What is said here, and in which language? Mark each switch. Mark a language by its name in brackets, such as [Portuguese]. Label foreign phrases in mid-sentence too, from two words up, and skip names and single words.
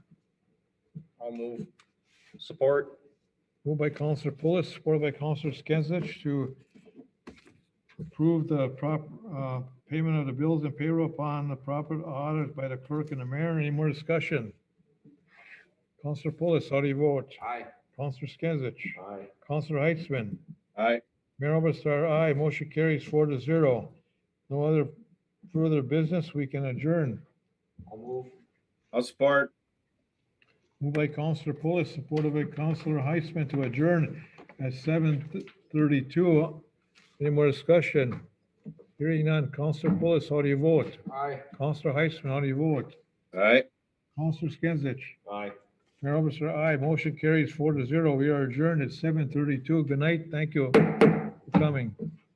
[English] I'll move. Support. Moved by Counselor Pulis, supported by Counselor Skinsich to approve the payment of the bills and payroll upon the proper audit by the clerk and the mayor. Any more discussion? Counselor Pulis, how do you vote? Aye. Counselor Skinsich. Aye. Counselor Heitzman. Aye. Mayor Oberstar, aye. Motion carries 4-0. No other further business. We can adjourn. I'll move. I'll support. Moved by Counselor Pulis, supported by Counselor Heitzman to adjourn at 7:32. Any more discussion? Hearing none. Counselor Pulis, how do you vote? Aye. Counselor Heitzman, how do you vote? Aye. Counselor Skinsich. Aye. Mayor Oberstar, aye. Motion carries 4-0. We are adjourned at 7:32. Good night. Thank you for coming.